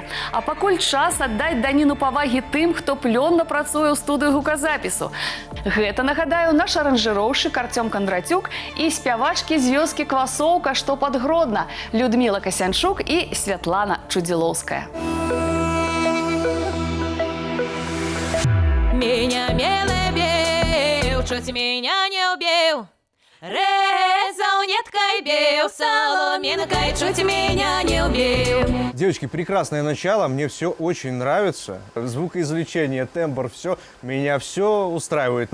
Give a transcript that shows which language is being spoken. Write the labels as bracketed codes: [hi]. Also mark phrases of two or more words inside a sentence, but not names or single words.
[be] А пакуль час аддаць даніну павагі тым, хто плённа працуе ў студыі гуказапісу. Гэта, нагадаю, наш аранжыроўшчык Артём Кондратюк і спявачкі з вёскі Квасоўка, што пад Гродна, Людміла Касянчук і Святлана Чудзілоўская. [ru] Меня милый бил, чуть меня не убил. Резал ниткой бил, соломинкой чуть меня не убил. Девочки, прекрасное начало, мне все очень нравится. Звукоизвлечение, тембр, все, меня все устраивает.